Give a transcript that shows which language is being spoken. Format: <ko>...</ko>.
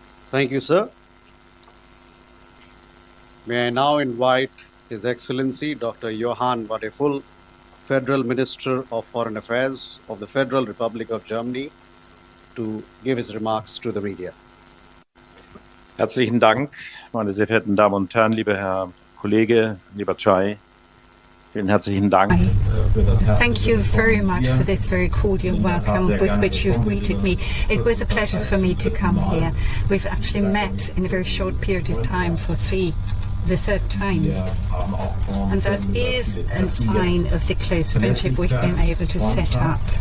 <en>Thank you, sir. May I now invite His Excellency Dr. Johann Vadeful, Federal Minister of Foreign Affairs of the Federal Republic of Germany, to give his remarks to the media.</en> <de>Herzlichen Dank, meine sehr verehrten Damen und Herren, lieber Herr Kollege, lieber Jai. Vielen herzlichen Dank.</de> <en>Thank you very much for this very cordial welcome with which you've greeted me. It was a pleasure for me to come here. We've actually met in a very short period of time for the third time. And that is a sign of the close friendship we've been able to set up.</en>